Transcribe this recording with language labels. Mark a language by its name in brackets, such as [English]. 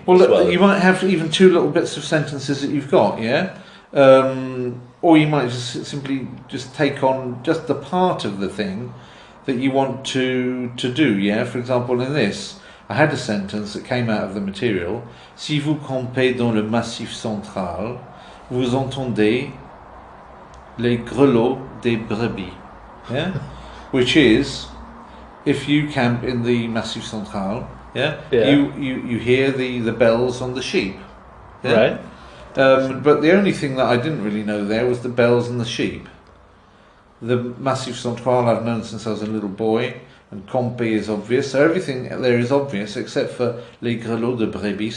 [English] well, as well. you might have even 2 little bits of sentences that you've got, yeah. Or you might just simply just take on just the part of the thing that you want to do, yeah. For example, in this, I had a sentence that came out of the material. [French] Si vous campez dans le massif central, vous entendez les grelots des brebis, yeah. [English] Which is, if you camp in the massif central, yeah. You hear the bells on the sheep, yeah? Right. But the only thing that I didn't really know there was the bells and the sheep. The Massif Central I've known since I was a little boy, and Compe is obvious, so everything there is obvious except for [French] les grelots de brebis.